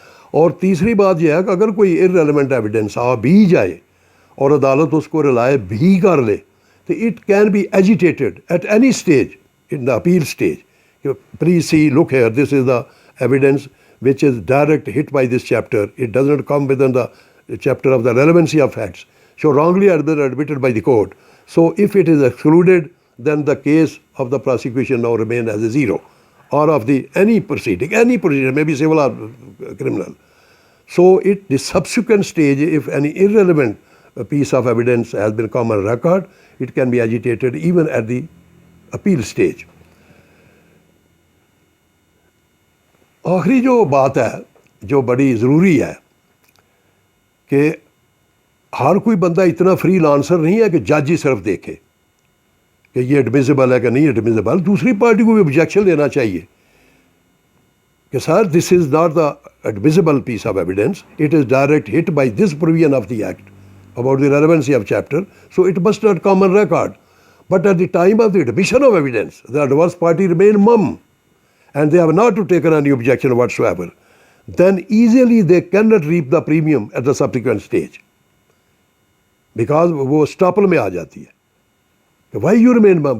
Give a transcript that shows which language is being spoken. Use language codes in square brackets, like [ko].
[ur] اور تیسری بات یہ ہے کہ اگر کوئی irrelevant evidence آ بھی جائے اور عدالت اس کو رلائے بھی کر لے, [en] it can be agitated at any stage, in the appeal stage. Please see, look here, this is the evidence which is direct hit by this chapter. It does not come within the chapter of the relevancy of facts. So wrongly admitted by the court. So if it is excluded, then the case of the prosecution now remains as a zero, or of the any proceeding, maybe civil or criminal. So the subsequent stage, if any irrelevant piece of evidence has been common record, it can be agitated even at the appeal stage. [ur] آخری جو بات ہے جو بڑی ضروری ہے کہ ہر کوئی بندہ اتنا فری لانسر نہیں ہے کہ جج ہی صرف دیکھے کہ یہ ایڈمیسیبل ہے کہ نہیں ایڈمیسیبل. دوسری پارٹی کو بھی آبجیکشن دینا چاہیے کہ [en] Sir this is not the admissible piece of evidence, it is direct hit by this provision of the act about the relevancy of chapter, so it must not come on record. But at the time of the admission of evidence, the adverse party remain mum, and they have not taken any objection whatsoever. Then easily they cannot reap the premium at the subsequent stage, because [ur] وہ stopple میں آ جاتی ہے. [en] Why you remain mum?